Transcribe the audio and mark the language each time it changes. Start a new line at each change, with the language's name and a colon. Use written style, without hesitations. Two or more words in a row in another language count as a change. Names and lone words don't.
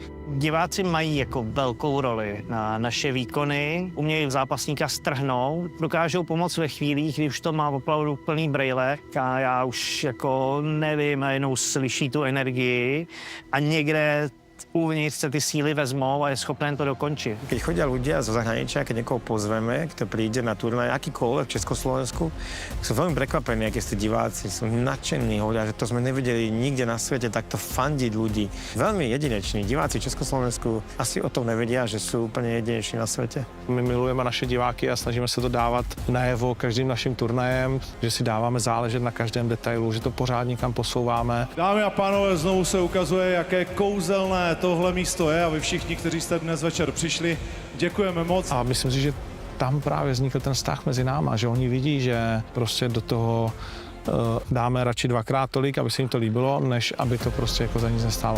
Czech: Diváci mají jako velkou roli na naše výkony, umějí zápasníka strhnout, dokážou pomoct ve chvílích, kdy už to má opravdu plný brejle a já už jako nevím, jenom slyší tu energii a někde uvnitř se ty síly vezmou a je schopen to dokončit.
Slovak: Keď chodia ľudia zo zahraničia, keď niekoho pozveme, kto príde na turnaj, akýkoľvek v Československu, sú veľmi prekvapení, akí sú diváci, sú nadšení, hovoria, že to sme nevideli nikde na svete, takto fandiť ľudí. Veľmi jedineční. Diváci v Československu asi o tom nevedia, že sú úplne jedineční na svete.
Czech: My milujeme naše diváky a snažíme se to dávat najevo každým naším turnajem, že si dáváme záležet na každém detailu, že to pořád někam posouváme. Dámy a pánové, znovu se ukazuje, jaké kouzelné tohle místo je a vy všichni, kteří jste dnes večer přišli, děkujeme moc. A myslím si, že tam právě vznikl ten vztah mezi náma, že oni vidí, že prostě do toho dáme radši 2krát tolik, aby se jim to líbilo, než aby to prostě jako za nic nestálo.